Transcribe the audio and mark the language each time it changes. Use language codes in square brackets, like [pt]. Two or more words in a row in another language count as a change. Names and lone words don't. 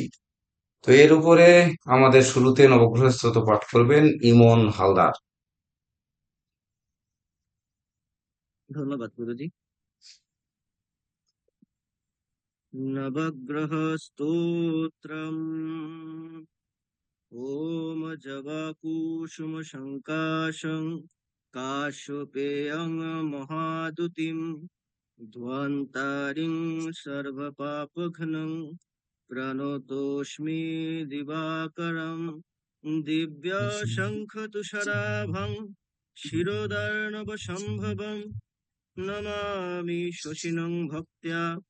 [bn] তো এর উপরে আমাদের শুরুতে নবগ্রহ স্তোত্র পাঠ করবেন ইমন হালদার। ধন্যবাদ গুরুজি। নবগ্রহ স্তোত্রম। [sa] ওম জবাকুসুম শঙ্কাশং কাশ্যপেয়ং মহাদুতিম ধ্বন্তারিং সর্বপাপঘ্নং প্রণতোস্মি দিবাকরম দিব্য শঙ্খ তুষারাভং শিরোদার্ণব সম্ভবম নমামি শশিনং ভক্ত্যা